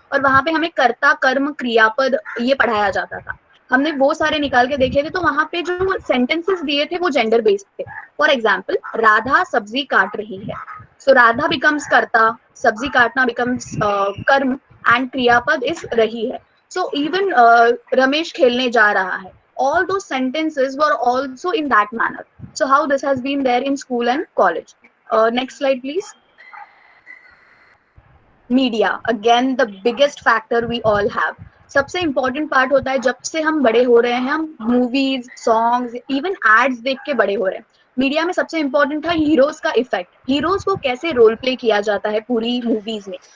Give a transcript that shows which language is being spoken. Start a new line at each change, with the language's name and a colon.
Hindi: और वहां पे हमें कर्ता कर्म क्रियापद ये पढ़ाया जाता था। हमने वो सारे निकाल के देखे थे, तो वहां पे जो सेंटेंसेस दिए थे वो जेंडर बेस्ड थे। फॉर एग्जाम्पल, राधा सब्जी काट रही है, सो राधा बिकम्स कर्ता, सब्जी काटना बिकम्स कर्म,
English: and क्रियापद is
Hindi: रही है।
English: so even Ramesh
Hindi: खेलने जा रहा है,
English: all those sentences were also in that manner. So how this has been there in school and college. Next slide please.
Hindi: Media,
English: Again the biggest factor we all have.
Hindi: सबसे important part होता है, जब से हम बड़े हो रहे हैं, हम मूवीज, सॉन्ग्स, इवन एड्स देख के बड़े हो रहे हैं। मीडिया में सबसे इंपॉर्टेंट था हीरोज का इफेक्ट, हीरोज को कैसे रोल प्ले किया जाता है पूरी मूवीज में।